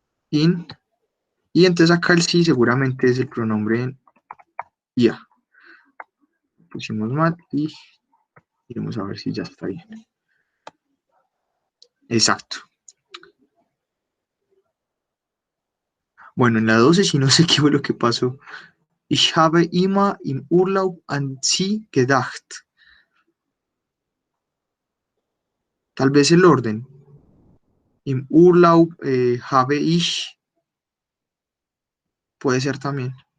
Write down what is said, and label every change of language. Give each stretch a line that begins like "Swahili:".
Spanish: In, y entonces acá el sí seguramente es el pronombre IA. Pusimos mal y iremos a ver si ya está bien. Exacto. Bueno, en la 12 sí no sé qué fue lo que pasó.
German: Ich habe immer im Urlaub an Sie gedacht.
Spanish: Tal vez el orden.
German: Im Urlaub habe ich,
Spanish: puede ser también.